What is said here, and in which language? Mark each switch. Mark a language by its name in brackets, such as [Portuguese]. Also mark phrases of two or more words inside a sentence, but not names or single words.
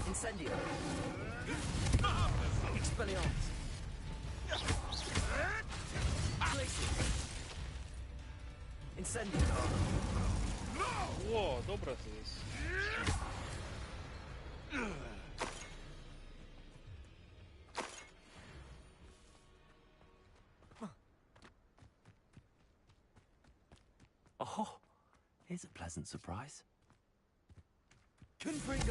[Latin] Incendio. Expelliarmus. Incendio. [Polish] Ło, dobra to jest. [English] Oh, here's a pleasant surprise. I